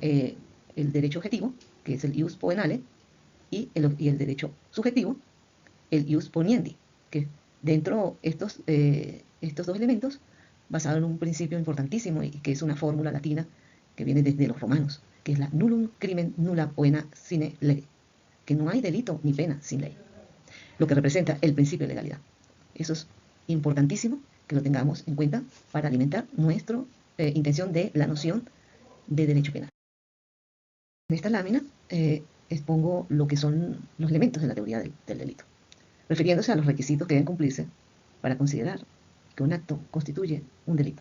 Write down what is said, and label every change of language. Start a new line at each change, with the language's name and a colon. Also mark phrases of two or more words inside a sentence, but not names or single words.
Spanish: el derecho objetivo, que es el
Latin: ius poenale,
Spanish: y el derecho subjetivo, el
Latin: ius poniendi,
Spanish: que dentro estos dos elementos, basado en un principio importantísimo y que es una fórmula latina que viene desde los romanos, que es la
Latin: nullum crimen nulla poena sine lege,
Spanish: que no hay delito ni pena sin ley, lo que representa el principio de legalidad. Eso es importantísimo que lo tengamos en cuenta para alimentar nuestra intención de la noción de derecho penal. En esta lámina expongo lo que son los elementos de la teoría del delito, refiriéndose a los requisitos que deben cumplirse para considerar que un acto constituye un delito.